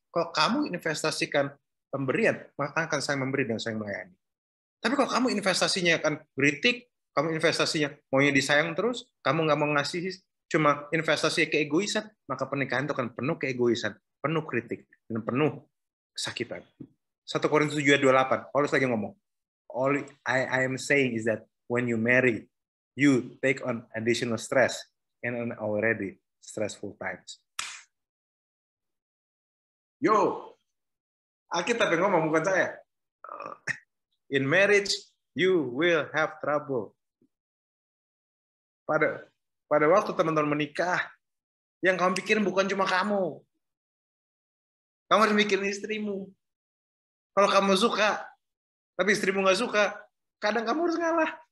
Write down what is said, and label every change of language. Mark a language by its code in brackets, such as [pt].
[id] Kalau kamu investasikan pemberian, maka akan saling memberi dan saling melayani. Tapi kalau kamu investasinya akan kritik, kamu investasinya maunya disayang terus, kamu nggak mau ngasih, cuma investasi keegoisan, maka pernikahan itu akan penuh keegoisan, penuh kritik, dan penuh kesakitan. [en] 1 Korintus 7:28, [id] Paulus lagi ngomong, [en] all I am saying is that when you marry, you take on additional stress and on already stressful times. [id] Yo, Alkitab yang ngomong, bukan saya. [en] In marriage, you will have trouble. [id] Pada waktu teman-teman menikah, yang kamu pikirin bukan cuma kamu. Kamu harus mikirin istrimu. Kalau kamu suka, tapi istrimu nggak suka, kadang kamu harus ngalah.